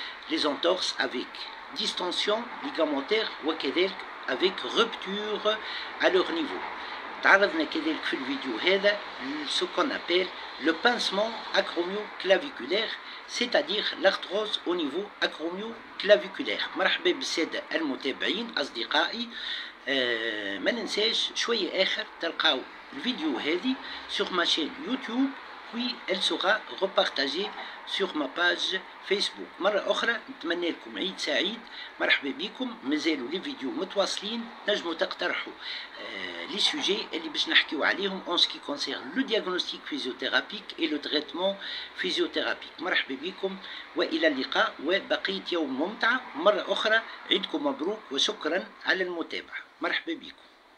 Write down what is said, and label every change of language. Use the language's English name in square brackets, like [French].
[French] Les entorses avec distension ligamentaire ou avec rupture à leur niveau. [Arabic] تعرضنا كذلك في الفيديو هذا [French] ce qu'on appelle le pincement acromio-claviculaire, c'est-à-dire l'arthrose au niveau acromio-claviculaire. [Arabic] مرحبا بالسادة المتابعين أصدقائي. ما ننساش شوية آخر تلقاو الفيديو هذه [French] sur ma chaîne YouTube, puis elle sera repartagée sur ma page فيسبوك. [Arabic] مرة أخرى نتمنى لكم عيد سعيد. مرحبا بكم. مازالوا لي فيديو متواصلين، نجموا تقترحوا لي سوجي اللي باش نحكيو عليهم [French] en ce qui concerne le diagnostic physiothérapique et le traitement physiothérapique. [Arabic] مرحبا بكم وإلى اللقاء وبقية يوم ممتعة. مرة أخرى عيدكم مبروك وشكرا على المتابعة. مرحبا بكم.